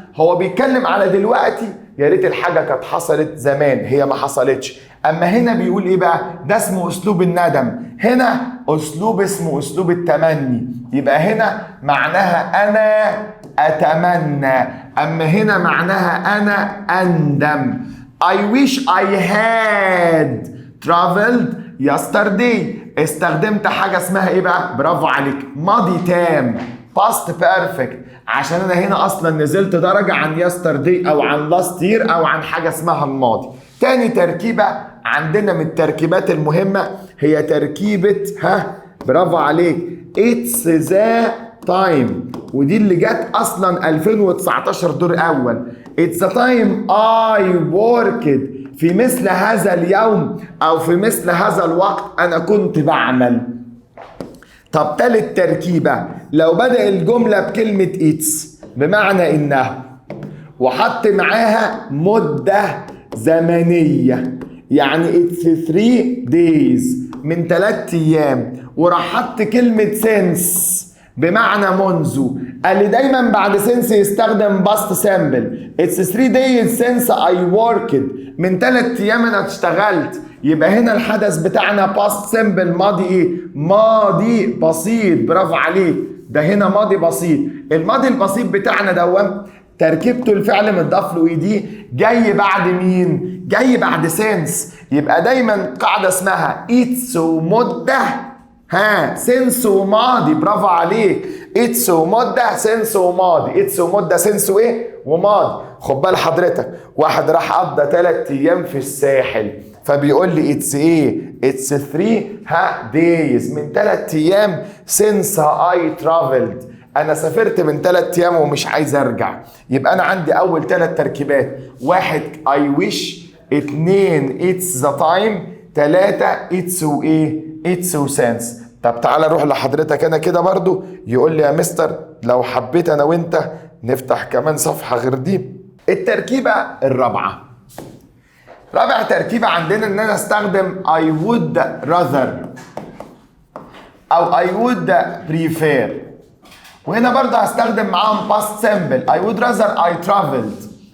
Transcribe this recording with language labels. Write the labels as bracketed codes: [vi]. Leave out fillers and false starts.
[ar] هو بيتكلم على دلوقتي، يا ريت الحاجة كانت حصلت زمان، هي ما حصلتش. أما هنا بيقول إيه بقى؟ ده اسمه أسلوب الندم. هنا أسلوب اسمه أسلوب التمني. يبقى هنا معناها أنا أتمنى، أما هنا معناها أنا أندم. [en] I wish I had traveled yesterday. [ar] استخدمت حاجة اسمها إيه بقى؟ برافو عليك، ماضي تام، past perfect، عشان أنا هنا أصلا نزلت درجة عن yesterday أو عن last year أو عن حاجة اسمها الماضي. تاني تركيبة عندنا من التركيبات المهمة هي تركيبة برافو عليك [en] it's the time، [ar] ودي اللي جت أصلا 2019 دور أول. [en] it's the time I worked، [ar] في مثل هذا اليوم أو في مثل هذا الوقت أنا كنت بعمل. طب تالت تركيبة، لو بدأ الجملة بكلمة it's بمعنى إنه وحط معاها مدة زمنية، يعني [en] it's 3 days، [ar] من 3 أيام، وراح حط كلمة since بمعنى منذ. قال لي دايما بعد since يستخدم past simple. [en] it's 3 days since I worked، [ar] من 3 أيام أنا اشتغلت. يبقى هنا الحدث بتاعنا past simple، ماضي ايه؟ ماضي بسيط. برافو عليك، ده هنا ماضي بسيط. الماضي البسيط بتاعنا دوام تركيبته الفعل متضاف له دي جاي بعد مين؟ جاي بعد since. يبقى دايما قاعدة اسمها it's ومدة since وماضي. برافو عليك، it's ومدة since وماضي. it's ومدة since وايه؟ وماضي. خد بال حضرتك، واحد راح قضى 3 أيام في الساحل، فبيقول لي it's ايه؟ [en] it's 3 days، [ar] من 3 أيام [en] since I traveled، [ar] أنا سافرت من 3 أيام ومش عايز أرجع. يبقى أنا عندي أول 3 تركيبات، 1 [en] I wish، [ar] 2 [en] it's the time، [ar] 3 it's وإيه؟ it's وsense. طب تعالى نروح لحضرتك أنا كده برضو. يقول لي يا مستر لو حبيت أنا وأنت نفتح كمان صفحة غير دي. التركيبة الرابعة، رابع تركيبة عندنا إن أنا أستخدم [en] I would rather [ar] أو [en] I would prefer، [ar] وهنا برضه هستخدم معاهم past simple [en] I would rather I traveled.